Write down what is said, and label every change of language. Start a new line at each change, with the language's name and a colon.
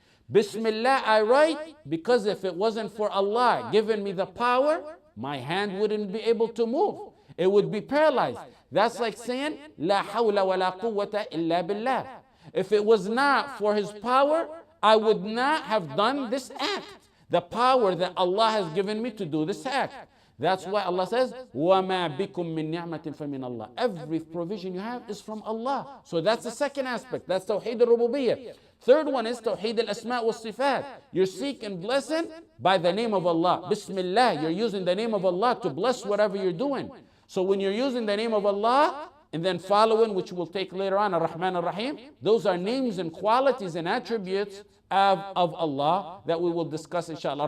English: Bismillah, I write because if it wasn't for Allah giving me the power, my hand wouldn't be able to move. It would be paralyzed. That's like saying,
Arabic: La hawla wa la quwwata illa billah.
English: If it was not for His power, I would not have done this act. The power that Allah has given me to do this act. That's why Allah says,
Arabic: وَمَا بِكُم مِّن نِعْمَةٍ فَمِنَ اللَّهِ.
English: Every provision you have is from Allah. So that's the second aspect. That's Taweed Al-Rububiyyah. Third one is Taweed Al-Asma' wal-Sifat. You're seeking blessing by the name of Allah. Bismillah, you're using the name of Allah to bless whatever you're doing. So when you're using the name of Allah, and then following, which we'll take later on, Ar-Rahman Ar-Rahim, those are names and qualities and attributes of Allah that we will discuss, inshallah.